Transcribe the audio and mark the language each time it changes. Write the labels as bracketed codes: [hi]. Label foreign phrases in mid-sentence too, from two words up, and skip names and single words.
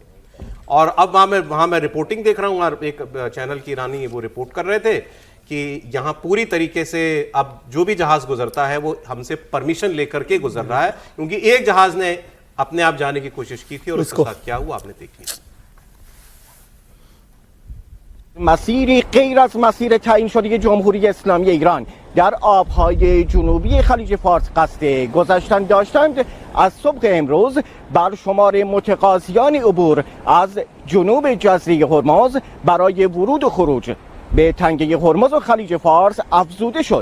[hi] और अब वहाँ मैं रिपोर्टिंग देख रहा हूँ, और एक चैनल की ईरानी वो रिपोर्ट कर रहे थे कि यहाँ पूरी तरीके से अब जो भी जहाज गुजरता है वो हमसे परमिशन लेकर के गुजर रहा है, क्योंकि एक जहाज ने अपने आप जाने की कोशिश की थी और उसके साथ क्या हुआ आपने देखी। [fa] مسیری غیر از مسیر تعیین شده جمهوری اسلامی ایران در آبهای جنوبی خلیج فارس قصد گذشتن داشتند، از صبح امروز بر شمار متقاضیان عبور از جنوب جزیره هرمز برای ورود و خروج به تنگه هرمز و خلیج فارس افزوده شد.